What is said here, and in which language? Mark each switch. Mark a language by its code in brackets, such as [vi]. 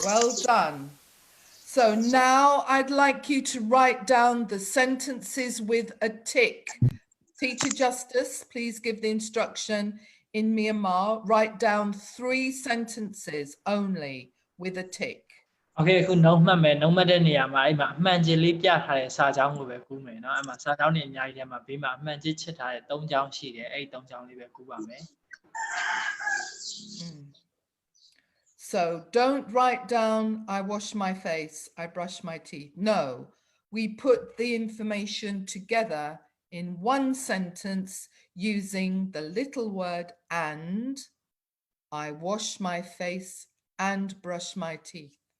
[en] Well done. So now I'd like you to write down the sentences with a tick. Teacher Justice, please give the instruction in Myanmar. Write down 3 sentences only with a tick. [my] Okay အခုနှုတ်မှတ်မယ်နှုတ်မှတ်တဲ့နေရာမှာအဲ့မှာအမှန်ကြီးလေးပြထားတဲ့စာကြောင်းကိုပဲကူးမယ်เนาะအဲ့မှာစာကြောင်းတွေအများကြီးထဲမှာဘေးမှာအမှန်ကြီးချစ်ထားတဲ့3ကြောင်းရှိတယ်အဲ့ဒီ3ကြောင်းလေးပဲကူးပါမယ် [en] So don't write down I wash my face, I brush my teeth. No, we put the information together in one sentence using the little word and. I wash my face and brush my teeth.